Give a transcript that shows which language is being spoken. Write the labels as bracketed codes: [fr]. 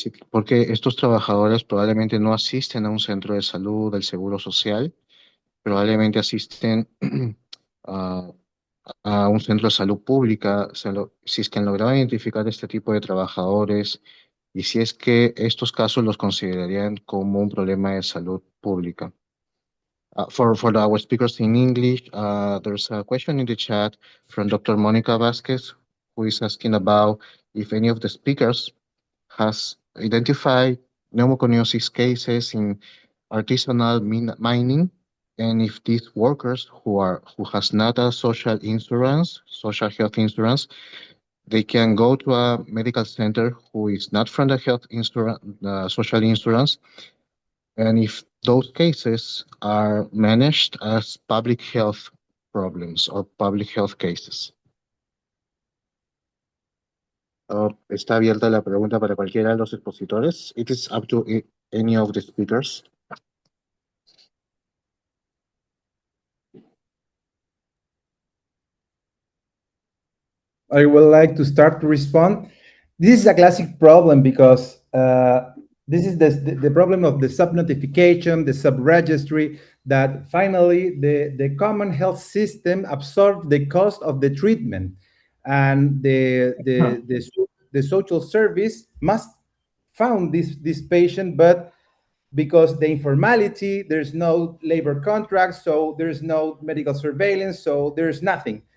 [es] Porque estos trabajadores probablemente no asisten a un centro de salud del Seguro Social, probablemente asisten a un centro de salud pública. Si es que han logrado identificar este tipo de trabajadores y si es que estos casos los considerarían como un problema de salud pública. [en] For our speakers in English, there's a question in the chat from Dr. Monica Vasquez, who is asking about if any of the speakers has identified pneumoconiosis cases in artisanal mining, and if these workers who has not a social health insurance, they can go to a medical center who is not from the social insurance, and if those cases are managed as public health problems or public health cases. [es] Está abierta la pregunta para cualquiera de los expositores. [en] It is up to any of the speakers. I would like to start to respond. This is a classic problem because this is the problem of the sub-notification, the sub-registry, that finally the common health system absorbs the cost of the treatment, and the social service must found this patient, but because the informality, there's no labor contract, so there's no medical surveillance, so there's nothing.